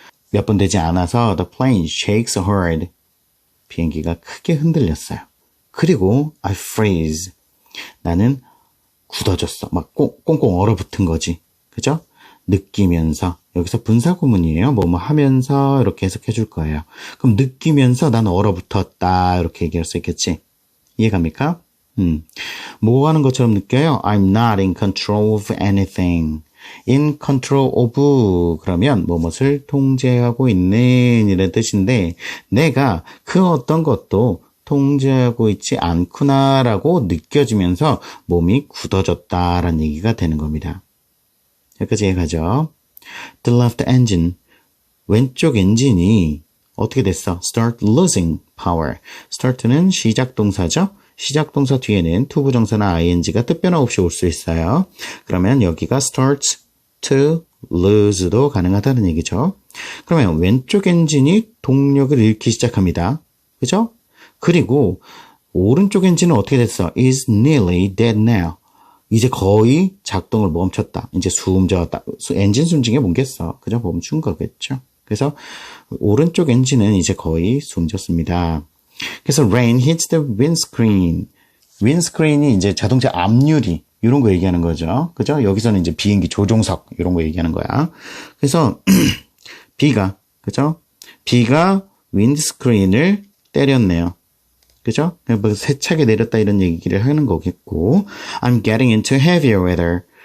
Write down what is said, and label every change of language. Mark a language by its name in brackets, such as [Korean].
[Korean] 몇 분 되지 않아서 [English] the plane shakes hard. [Korean] 비행기가 크게 흔들렸어요. 그리고 [English] I freeze. [Korean] 나는 굳어졌어. 막 꽁꽁 얼어붙은 거지. 그죠? 느끼면서. 여기서 분사구문이에요. 뭐뭐 하면서 이렇게 해석해 줄 거예요. 그럼 느끼면서 난 얼어붙었다. 이렇게 얘기할 수 있겠지. 이해갑니까? 뭐 하는 것처럼 느껴요? [English] I'm not in control of anything. in control of [Korean] 그러면 무엇을 통제하고 있는 이런 뜻인데 내가 그 어떤 것도 통제하고 있지 않구나라고 느껴지면서 몸이 굳어졌다라는 얘기가 되는 겁니다. 여기까지 가죠. [English] The left engine. [Korean] 왼쪽 엔진이 어떻게 됐어? [English] Start losing power. [Korean] start는 시작 동사죠. 시작 동사 뒤에는 to 부정사나 ing가 뜻변화 없이 올 수 있어요. 그러면 여기가 [English] starts to lose [Korean] 도 가능하다는 얘기죠. 그러면 왼쪽 엔진이 동력을 잃기 시작합니다. 그죠? 그리고 오른쪽 엔진은 어떻게 됐어? [English] is nearly dead now. [Korean] 이제 거의 작동을 멈췄다. 이제 숨졌다. 엔진 숨진 게 뭐겠어? 그죠? 멈춘 거겠죠. 그래서 오른쪽 엔진은 이제 거의 숨졌습니다. 그래서 [English] rain hits the windscreen. [Korean] 윈스크린이 이제 자동차 앞유리 이런 거 얘기하는 거죠. 그죠? 여기서는 이제 비행기 조종석 이런 거 얘기하는 거야. 그래서 비가 그죠? 비가 윈드스크린을 때렸네요. 그죠? 뭐 세차게 내렸다 이런 얘기를 하는 거겠고 [English] I'm getting into heavier weather.